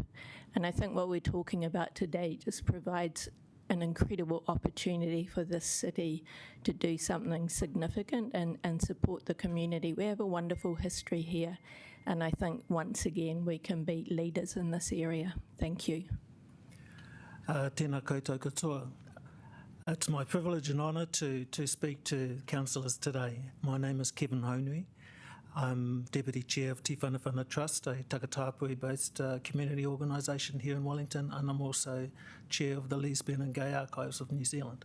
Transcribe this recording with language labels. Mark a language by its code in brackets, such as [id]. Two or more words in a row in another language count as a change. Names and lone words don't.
[en] And I think what we're talking about today just provides an incredible opportunity for this city to do something significant and support the community. We have a wonderful history here, and I think once again we can be leaders in this area. Thank you. [mi] Tēnā koutou katoa. [en] It's my privilege and honour to speak to councillors today. My name is Kevin Honui. I'm Deputy Chair of Te Whanawhana Trust, a Takatapui-based community organisation here in Wellington, and I'm also Chair of the Lesbian and Gay Archives of New Zealand.